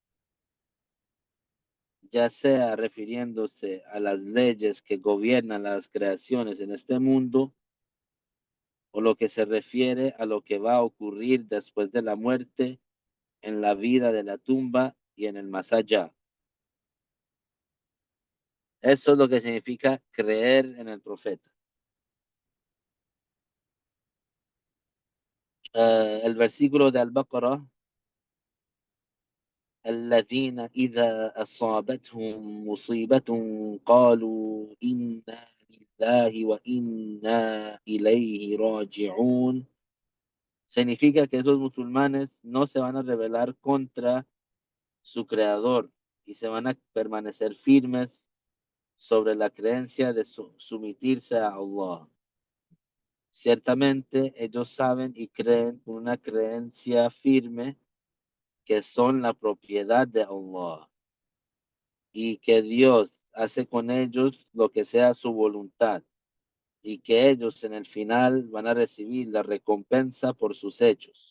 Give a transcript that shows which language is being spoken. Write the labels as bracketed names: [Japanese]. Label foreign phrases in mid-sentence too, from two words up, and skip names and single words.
[Spanish] ya sea refiriéndose a las leyes que gobiernan las creaciones en este mundo o lo que se refiere a lo que va a ocurrir después de la muerte, en la vida de la tumba y en el más allá. Eso es lo que significa creer en el profeta. El versículo de Al-Baqarah, [Arabic] الذين إذا أصابتهم مصيبة قالوا إنا لله وإنا إليه راجعون. [Spanish] Significa que esos musulmanes no se van a rebelar contra su creador y se van a permanecer firmes sobre la creencia de someterse a Allah. Ciertamente ellos saben y creen con una creencia firme que son la propiedad de Allah y que Dios hace con ellos lo que sea su voluntad y que ellos en el final van a recibir la recompensa por sus hechos.